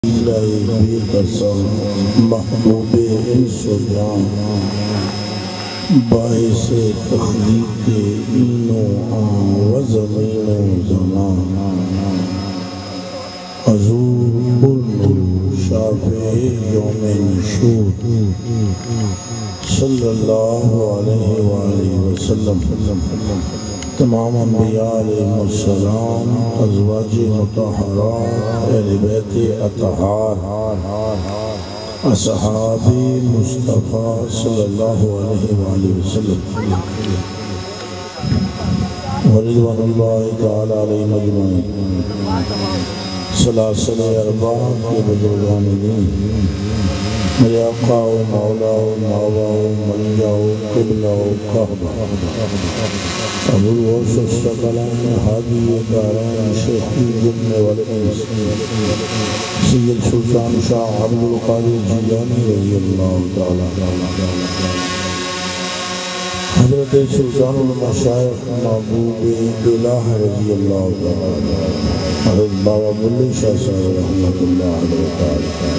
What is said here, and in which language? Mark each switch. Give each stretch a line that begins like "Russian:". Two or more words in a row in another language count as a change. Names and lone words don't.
Urdu: بے قسم محبوب انس و جان باعث تخلیق این و آن و زمین و زمان حضور النور شافع یوم نشور
Arabic: صلی اللہ علیہ وآلہ وسلم
Urdu: تمام انبیاء
Arabic: علیہ السلام
Urdu: ازواج مطہرات اہل بیت اطہار اصحاب مصطفیٰ
Arabic: صلی اللہ علیہ وآلہ وسلم ورضوان اللہ تعالی علیہ مجمعین
Urdu: سلاسل ارباب کے بزرگان دین میرے آقا و مولا و ماوا و ملجا و قبلہ و قہبہ ابو الغوث الثقلین حادی دارین شیخی جن والانس سید سلطان شاہ عبد القادر جیلانی
Arabic: رضی اللہ تعالی
Urdu: حضرت سلطان المشایخ محبوب الہ
Arabic: رضی اللہ تعالی
Urdu: حضرت بابا بلّی شاہ صاحب
Arabic: رحمت اللہ علیہ